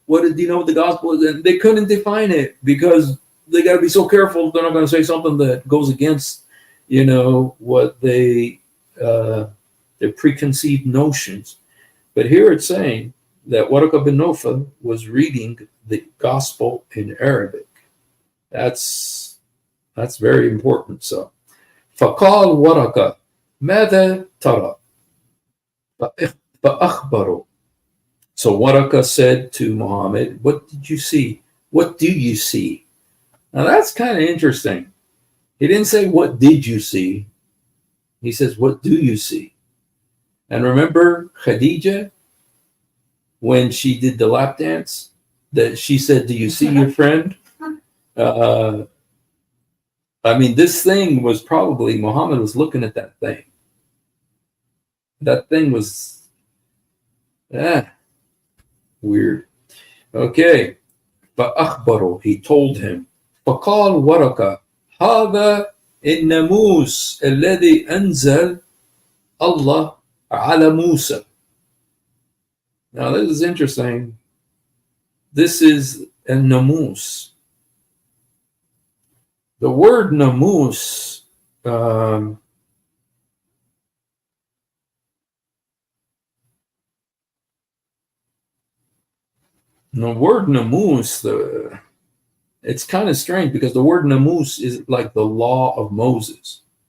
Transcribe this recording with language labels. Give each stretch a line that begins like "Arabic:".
English: Do you know what the gospel is? And they couldn't define it because they got to be so careful. They're not going to say something that goes against, you know, what their preconceived notions. But here it's saying that Waraqa bin Nawfal was reading the gospel in Arabic. That's very important.
Arabic: So, فقال ورقة ماذا ترى؟ فأخبره.
English: So Waraqa said to Muhammad, what did you see? What do you see? Now that's kind of interesting. He didn't say, what did you see? He says, what do you see? And remember Khadija, when she did the lap dance, that she said, do you see your friend? I mean, this thing was probably, Muhammad was looking at that thing. That thing was weird. Okay.
Arabic: فأخبره,
English: he told him.
Arabic: فقال ورقة هذا الناموس الذي أنزل الله على موسى.
English: Now this is interesting. This is a namus. The word namus the word namus, it's kind of strange because the word namus is like the law of Moses.